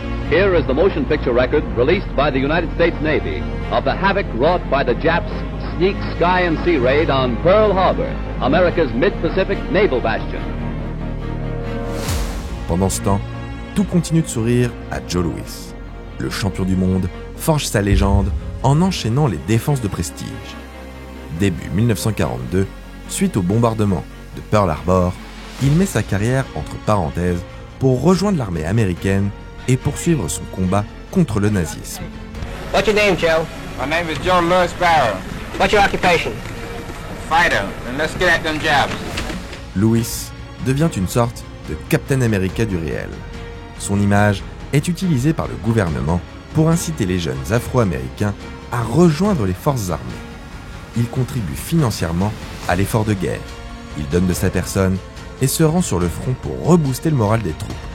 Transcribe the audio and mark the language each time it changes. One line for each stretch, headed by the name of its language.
English: Here is the motion picture record released by the United States Navy of the havoc wrought by the Japs' sneak sky and sea raid on Pearl Harbor, America's mid-Pacific naval bastion.
French: Pendant ce temps, tout continue de sourire à Joe Louis. Le champion du monde forge sa légende en enchaînant les défenses de prestige. Début 1942, suite au bombardement de Pearl Harbor, il met sa carrière entre parenthèses pour rejoindre l'armée américaine et poursuivre son combat contre le nazisme.
English: What's your name, Joe? My name is Joe Louis Barrow. What's your occupation? Fighter, and let's get at them jobs.
French: Louis devient une sorte de Captain America du réel. Son image est utilisée par le gouvernement pour inciter les jeunes Afro-Américains à rejoindre les forces armées. Il contribue financièrement à l'effort de guerre. Il donne de sa personne et se rend sur le front pour rebooster le moral des troupes.